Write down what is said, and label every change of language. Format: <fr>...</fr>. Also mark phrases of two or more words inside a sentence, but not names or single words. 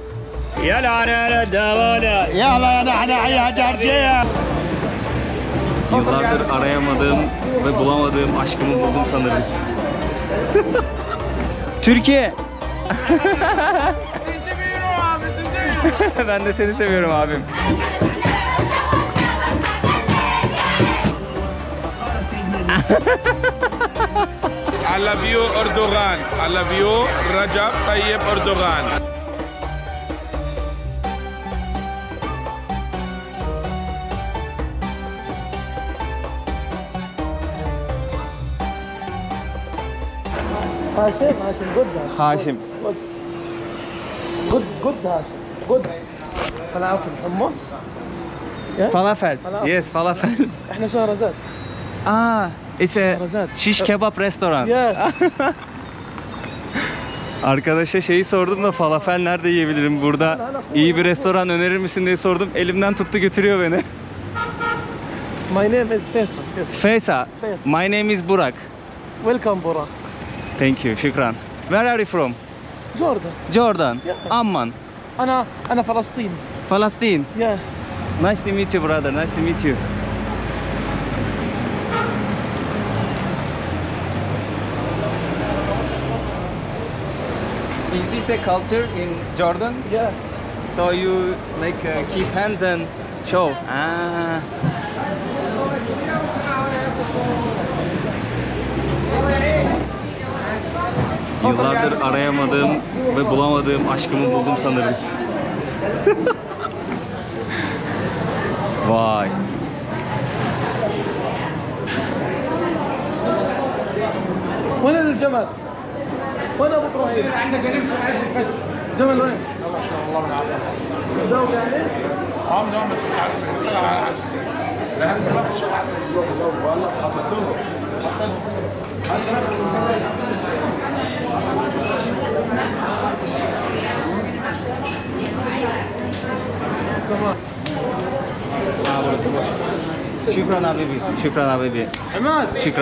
<tr>Yıllardır arayamadığım ve bulamadığım aşkımı buldum sanırım. Türkiye. Seni seviyorum abi, seni seviyorum. Ben de seni seviyorum abim.</tr> <en>I love you Erdogan. I love you Recep Tayyip Erdogan. هاشم good Haşim.</en> <ar>good هاشم good فلافل حمص</ar> <en>Falafel. Yes, falafel.</en> <ar>احنا شهرزاد</ar> <en>It's a Şehrazat. shish kebap restoran. yes</en> <tr>Arkadaşa şeyi sordum da falafel nerede yiyebilirim burada? İyi bir restoran önerir misin diye sordum. Elimden tuttu götürüyor beni.</tr> <en>my name is Faisal Faisal. My name is Burak. welcome Burak Thank you. Şükran. Where are you from? Jordan Jordan. Yes. Amman.</en> <ar>أنا فلسطين</ar> <en>Palestine. yes Nice to meet you brother. Nice to meet you. Is this a culture in Jordan? yes So you like keep hands and show.</en> <tr>Yıllardır arayamadığım ve bulamadığım aşkımı buldum sanırım. Vay.</tr> <ar>وين الجمل وين أبو إبراهيم جمل وين ما شاء الله بالعافية. دوب يعني عم دوم بس مش عارف اشتغل على حاجة. لا انت ما تشتغل والله حطيتهم.</ar> <tr>Şükran abibi. Şükran abibi.</tr> <ar>عماد</ar> <tr>Şükran.</tr>